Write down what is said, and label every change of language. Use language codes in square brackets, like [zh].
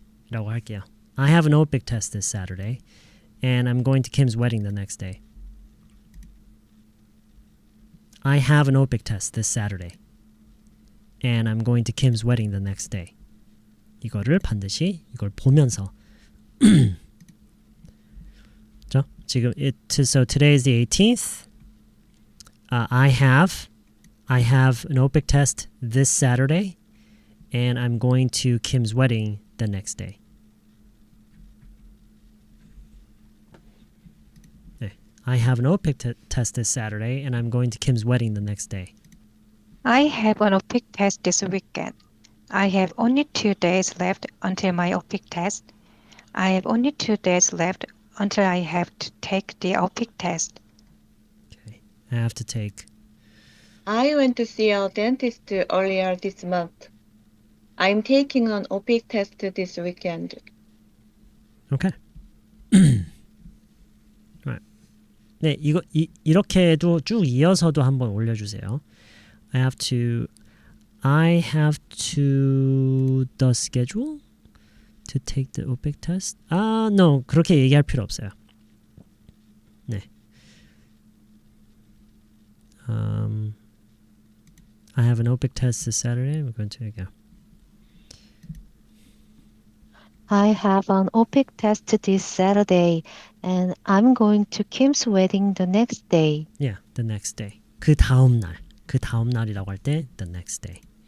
[ko] 라고 할게요. [en] I have an OPIC test this Saturday, and I'm going to Kim's wedding the next day. I have an OPIC test this Saturday, and I'm going to Kim's wedding the next day. [ko] 이거를 반드시 이걸 보면서 자, 지금 [en] so today is the 18th. I have an OPIC test this Saturday, and I'm going to Kim's wedding the next day. [ko] 네. [en] I have an OPIC test this Saturday, and I'm going to Kim's wedding the next day. I have an OPIC test this weekend. I have only 2 days left until my OPIC test. I have only 2 days left until I have to take the OPIC test. Okay. I have to take. I went to see a dentist earlier this month. I'm taking an OPIC test this weekend. Okay. Right. [ko] 네, 이렇게도 쭉 이어서도 한번 올려주세요. [en] I have to the schedule to take the OPIC test. No, [ko] 그렇게 얘기할 필요 없어요. 네. [en] I have an OPIC test this Saturday. We're going to go. I have an OPIC test this Saturday, and I'm going to Kim's wedding the next day. Yeah, the next day. [ko] 그 다음 날. 그 다음 날이라고 할 때 [en] the next day.